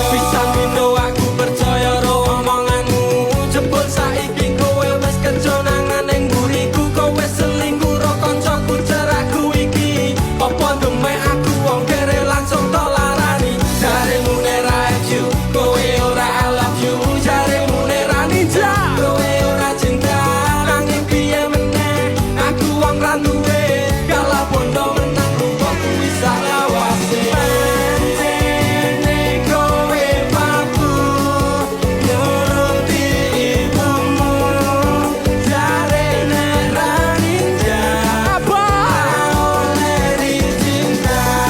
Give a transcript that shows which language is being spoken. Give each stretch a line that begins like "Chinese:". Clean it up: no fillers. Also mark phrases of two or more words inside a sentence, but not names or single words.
Javanese: Pisan dino aku percaya ro omonganmu, jebul saiki kowe wis kerja nangan ning mburiku. Kowe selingkuh ro kancaku ceraku iki, apa demek aku wong kere langsung tok larani. Jaremu nek ra you, kowe ora
English: I love you.
Javanese: Jaremu nek ra ninja, kowe ora cinta. Nanging piye meneh, aku wong ra duwe, kalah bondo menang rupaku bisa lawase. Pancene kowe mampu nuruti ibumu, jarene ra ninja, apa oleh dicinta.